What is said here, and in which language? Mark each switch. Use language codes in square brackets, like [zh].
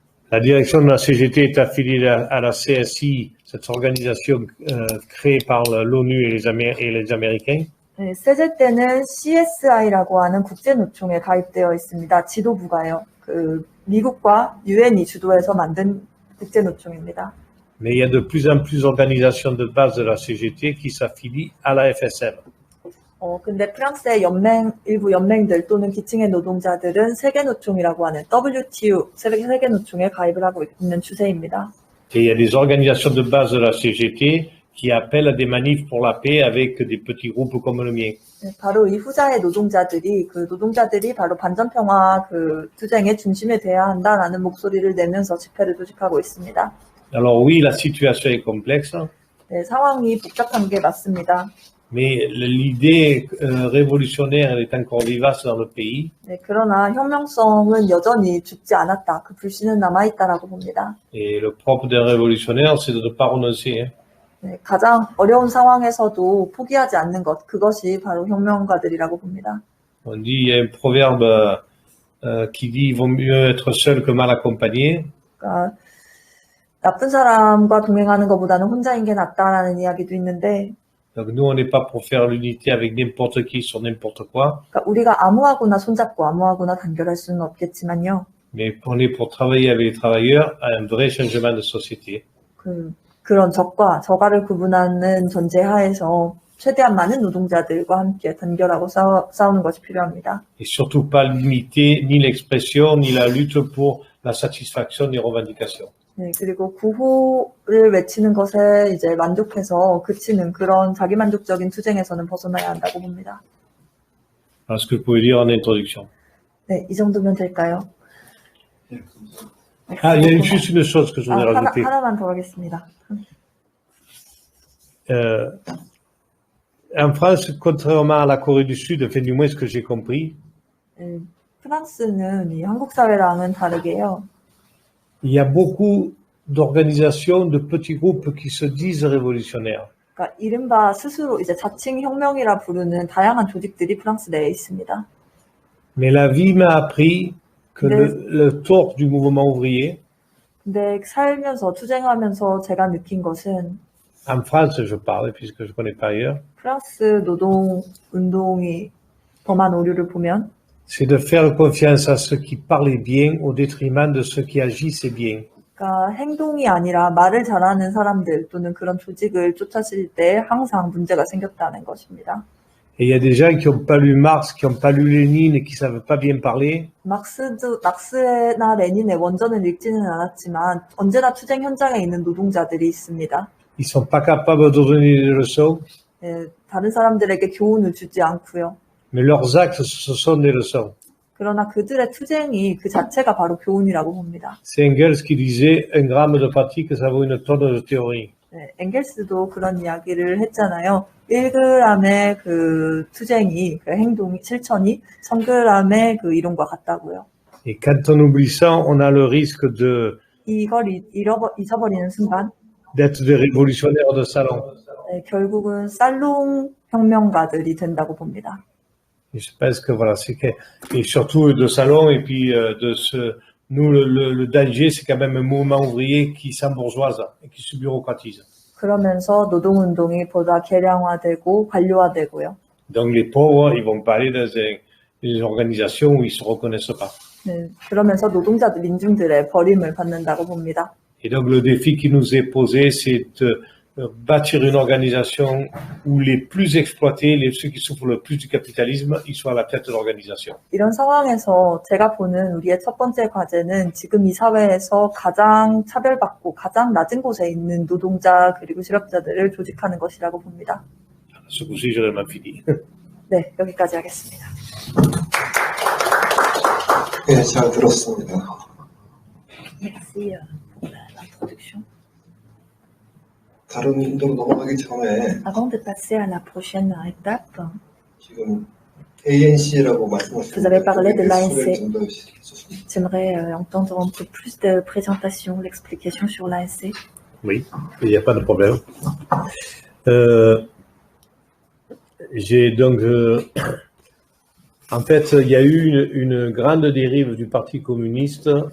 [fr] La direction de la CGT est affiliée à la CSI, cette organisation créée par l'ONU et les Américains. [ko] 네, 세제때는 CSI라고 하는 국제노총에 가입되어 있습니다. 지도부가요. 그 미국과 유엔이 주도해서 만든 국제노총입니다. [fr] Mais il y a de plus en plus d'organisations de base de la CGT qui s'affilient à la FSM. [ko] 근데 프랑스의 일부 연맹들 또는 기층의 노동자들은 세계노총이라고 하는 WTO, 세계노총에 가입을 하고 있는 추세입니다. [fr] Et il y a des organisations de base de la CGT qui appellent à des manifs pour la paix avec des petits groupes comme le mien. [ko] 네, 바로 이 후자의 노동자들이 바로 반전평화 그 투쟁의 중심에 돼야 한다라는 목소리를 내면서 집회를 조직하고 있습니다. [fr] Alors oui, la situation est complexe. [ko] 네, 상황이 복잡한 게 맞습니다. [fr] Mais l'idée révolutionnaire elle est encore vivace dans le pays. [ko] 네, 그러나 혁명성은 여전히 죽지 않았다. 그 불씨는 남아있다라고 봅니다. [fr] Et le propre d'un révolutionnaire, c'est de ne pas renoncer. [ko] 네, 가장 어려운 상황에서도 포기하지 않는 것, 그것이 바로 혁명가들이라고 봅니다. [fr] On dit, il y a un proverbe qui dit, il vaut mieux être seul que mal accompagné. [ko] 그러니까 나쁜 사람과 동행하는 것보다는 혼자인 게 낫다라는 이야기도 있는데, [fr] Donc nous, on n'est pas pour faire l'unité avec n'importe qui sur n'importe quoi. [ko] 그러니까 우리가 아무하고나 손잡고 아무하고나 단결할 수는 없겠지만요. [fr] Mais on est pour travailler avec les travailleurs à un vrai changement de société. [ko] 그런 적과 저가를 구분하는 전제하에서 최대한 많은 노동자들과 함께 단결하고 싸우는 것이 필요합니다. [fr] Et surtout pas limiter ni l'expression ni la lutte pour la satisfaction des revendications. [ko] 네, 그리고 구호를 외치는 것에 이제 만족해서 그치는 그런 자기만족적인 투쟁에서는 벗어나야 한다고 봅니다. [fr] Voilà ce que je pouvais dire en introduction. [ko] 네, 이 정도면 될까요? [fr] Ah, il y a juste une chose que je voudrais rajouter. [ko] 하나만 더 하겠습니다. [fr] En France, contrairement à la Corée du Sud, enfin du moins ce que j'ai compris, [ko] 프랑스는 이 한국 사회랑은 다르게요. [fr] il y a beaucoup d'organisations, de petits groupes qui se disent révolutionnaires. [ko] 그러니까 이른바 스스로 이제 자칭 혁명이라 부르는 다양한 조직들이 프랑스 내에 있습니다. [fr] Mais la vie m'a appris que le tort du mouvement ouvrier, [ko] 근데 살면서 투쟁하면서 제가 느낀 것은 [fr] en France je parle puisque je connais pas ailleurs, [ko] 프랑스 노동 운동이 범한 오류를 보면 [fr] c'est de faire confiance à ceux qui parlaient bien au détriment de ceux qui agissaient bien. [ko] 그러니까 행동이 아니라 말을 잘하는 사람들 또는 그런 조직을 쫓아칠 때 항상 문제가 생겼다는 것입니다. [fr] Et il y a des gens qui n'ont pas lu Marx, qui n'ont pas lu Lénine et qui savent pas bien parler. [ko] 막스나 레닌의 원전을 읽지는 않았지만 언제나 투쟁 현장에 있는 노동자들이 있습니다. [fr] Ils sont pas capables de donner des leçons. [ko] 네, 다른 사람들에게 교훈을 주지 않고요. [fr] Mais leurs actes, ce sont des leçons. [ko] 그러나 그들의 투쟁이 그 자체가 바로 교훈이라고 봅니다. [fr] C'est Engels qui disait un gramme de pratique, ça vaut une tonne de théorie. [ko] 네, 엥겔스도 그런 이야기를 했잖아요. 1g의 그 투쟁이, 그 행동이, 실천이 1000g의 그 이론과 같다고요. [fr] Et quand on oublie ça, on a le risque de [ko] 이걸 잊어버리는 순간 [fr] d'être des révolutionnaires de salon. [ko] 네, 결국은 살롱 혁명가들이 된다고 봅니다. [fr] Et je pense que voilà, c'est que, et surtout de salon, et puis nous, le danger, c'est quand même un mouvement ouvrier qui s'embourgeoise et qui se bureaucratise. [ko] 그러면서 노동운동이 보다 계량화되고 관료화되고요. [fr] Donc les pauvres, ils vont pas aller dans des organisations où ils se reconnaissent pas. [ko] 네, 그러면서 노동자들, 민중들의 버림을 받는다고 봅니다. [fr] Et donc le défi qui nous est posé, c'est de bâtir une organisation où les plus exploités, ceux qui souffrent le plus du capitalisme, ils soient à la tête de l'organisation. [ko] 이런 상황에서 제가 보는 우리의 첫 번째 과제는 지금 이 사회에서 가장 차별받고 가장 낮은 곳에 있는 노동자 그리고 실업자들을 조직하는 것이라고 봅니다. [fr] Ce coup-ci, j'aurais mal fini. [ko] 네, 여기까지 하겠습니다. 네, 잘 들었습니다. [fr] Merci pour l'introduction. [ko] 다른 데로 넘어가기 전에 [fr] Avant de passer à la prochaine étape, [ko] 지금 ANC라고 말씀하셨는데 [fr] Vous avez parlé de l'ANC. [ko] 좀더 해주셨습니다. [fr] j'aimerais entendre un peu plus de présentation, l'explication sur l'ANC. Oui, il n'y a pas de problème. J'ai donc, en fait, il y a eu une grande dérive du Parti communiste.